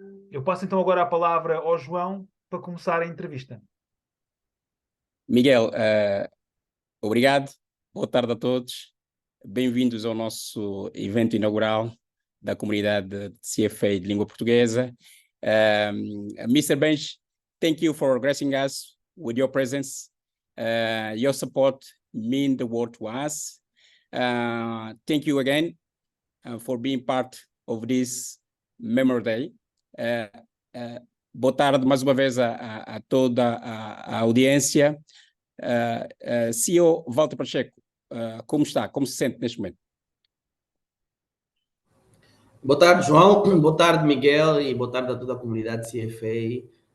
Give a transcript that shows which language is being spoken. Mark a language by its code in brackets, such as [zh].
[pt] Eu passo então agora a palavra ao João para começar a entrevista. Miguel, obrigado. Boa tarde a todos. Bem-vindos ao nosso evento inaugural da comunidade de CFA de língua portuguesa. [en] Mr. Bench, thank you for gracing us with your presence. Your support means the world to us. Thank you again for being part of this Memory Day. [pt] Boa tarde mais uma vez a toda a audiência. CEO Walter Pacheco, como está? Como se sente neste momento? Boa tarde, João. Boa tarde, Miguel, e boa tarde a toda a comunidade CFA.